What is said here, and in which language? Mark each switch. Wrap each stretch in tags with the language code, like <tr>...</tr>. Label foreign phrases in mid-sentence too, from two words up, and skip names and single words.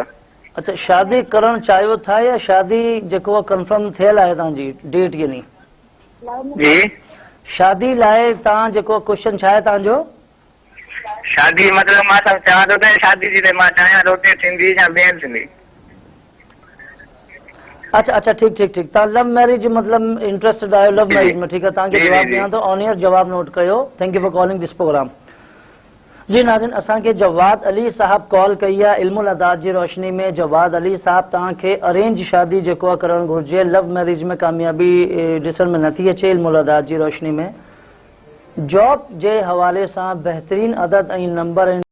<sd>अच्छा, शादी करणु चाहियो था या शादी जेको आहे कंफर्म थियल आहे तव्हांजी डेट? यानी जी शादी लाइ तव्हां जेको क्वेश्चन छा आहे तव्हांजो? शादी मतिलबु मां सभु चवां थो त शादी जी मां चाहियां त उते थींदी या ॿिए हंधि थींदी? अच्छा अच्छा, ठीक ठीक ठीक। तव्हां</sd> <en>love marriage</en> <sd>मतलब इंटरेस्टेड आहियो</sd> <en>love marriage</en> <sd>में?</sd> <ur>ٹھیک ہے,</ur> <sd>तव्हांखे जवाब ॾियां थो।</sd> <en>on air</en> <sd>जवाब नोट कयो।</sd> <en>thank you for calling this program.</en> <sd>जी नाज़रीन, असांखे जवाद अली साहब कॉल कई आहे इल्मुल अदात जी रोशनी में। जवाद अली साहब, तव्हांखे अरेंज शादी जेको आहे करणु घुर्जे,</sd> <en>love marriage</en> <sd>में कामयाबी ॾिसण में नथी अचे इल्मुल अदात जी रोशनी में। जॉब जे हवाले सां बहितरीन अदद ऐं नंबर</sd>